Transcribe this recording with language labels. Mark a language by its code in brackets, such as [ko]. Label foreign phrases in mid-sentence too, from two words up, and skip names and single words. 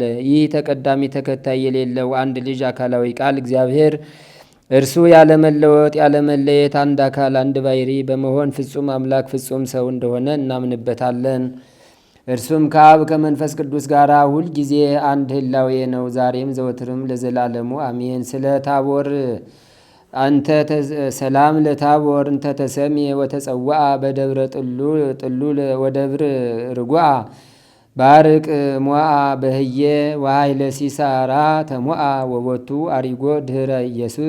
[am] ይህ ተቀዳሚ ተከታይ የሌለው አንድ ልጅ አካላዊ ቃል እግዚአብሔር እርሱ ያለመለወጥ ያለመለየት አንድ አካል አንድ ባሕርይ በመሆን ፍጹም አምላክ ፍጹም ሰው እንደሆነ እናምንበታለን። እርሱም ከአብ ከመንፈስ ቅዱስ ጋር ሁል ጊዜ አንድ ህላዌ ነው፣ ዛሬም ዘወትርም ለዘላለሙ አሜን። ስለ ታቦር [gez] ሰላም ለታቦር እንተ ተሰሜ ወተጸዋአ በደብረ ጥሉል ወደብር ርጓአ ባርቅ ሞአ በህየ ወሃይለ ሲሳራ ተሞአ ወቦቱ አሪጎ ድህረ ኢየሱስ